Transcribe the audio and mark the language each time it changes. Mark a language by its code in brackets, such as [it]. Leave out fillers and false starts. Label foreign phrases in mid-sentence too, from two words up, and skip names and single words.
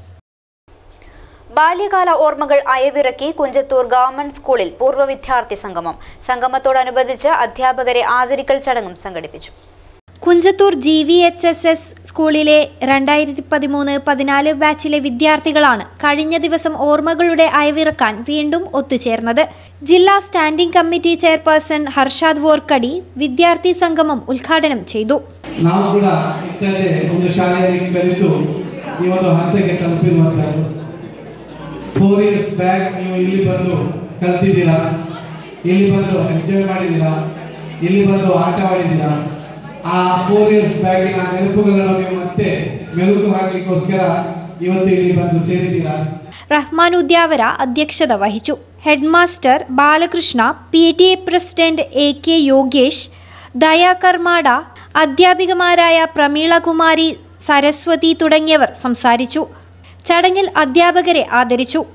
[ml] ബാല്യകാല ഓർമ്മകൾ അയവിറക്കി കുഞ്ചത്തൂർ ഗവൺമെന്റ് സ്കൂളിൽ പൂർവ്വ വിദ്യാർത്ഥി സംഗമം. സംഗമത്തോടനുബന്ധിച്ച് അധ്യാപകരെ ആദരിക്കൽ ചടങ്ങും സംഘടിപ്പിച്ചു. കുഞ്ചത്തൂർ GVHSS സ്കൂളിലെ 2013-14 ബാച്ചിലെ വിദ്യാർത്ഥികളാണ് കഴിഞ്ഞ ദിവസം ഓർമ്മകളുടെ അയവിറക്കാൻ വീണ്ടും ഒത്തുചേർന്നത്. [kn] ಜಿಲ್ಲಾ [en] standing committee chairperson [kn] ಹರ್ಷಾದ್ ವೋರ್ಕಡಿ ವಿದ್ಯಾರ್ಥಿ ಸಂಗಮಂ ಉದ್ಘಾಟನೆ ചെയ്തു. ನಾವು ಕೂಡ ಇತ್ತಂತೆ ಒಂದು ಶಾಲೆಯಲ್ಲಿ ಕಲಿತು ಈ ಒಂದು ಹಂತಕ್ಕೆ ತಲುಪಿರುವಂತದ್ದು. [en] 4 years back [kn] ನೀವು ಇಲ್ಲಿ ಬಂದು ಕಲಿತಿದ್ದೀರಾ, ಇಲ್ಲಿ ಬಂದು ಎಂಜಾಯ್ ಮಾಡಿದ್ದೀರಾ, ಇಲ್ಲಿ ಬಂದು ಆಟ ಆಡಿದ್ದೀರಾ. ಆ 4 years ಬ್ಯಾಗಿನ ನೆನಪುಗಳನ್ನು ನೀವು ಮತ್ತೆ ಮೆಲುಕು ಹಾಕಲಿಕ್ಕೋಸ್ಕರ ಇವತ್ತು ಇಲ್ಲಿ ಬಂದು ಸೇರಿದ್ದೀರಾ. [ml] റഹ്മാൻ ഉദ്യാവര അധ്യക്ഷത വഹിച്ചു. ഹെഡ് മാസ്റ്റർ ബാലകൃഷ്ണ, PTA പ്രസിഡന്റ് AK യോഗേഷ്, ദയാകർമാട, അധ്യാപികമാരായ പ്രമീളകുമാരി, സരസ്വതി തുടങ്ങിയവർ സംസാരിച്ചു. ചടങ്ങിൽ അധ്യാപകരെ ആദരിച്ചു.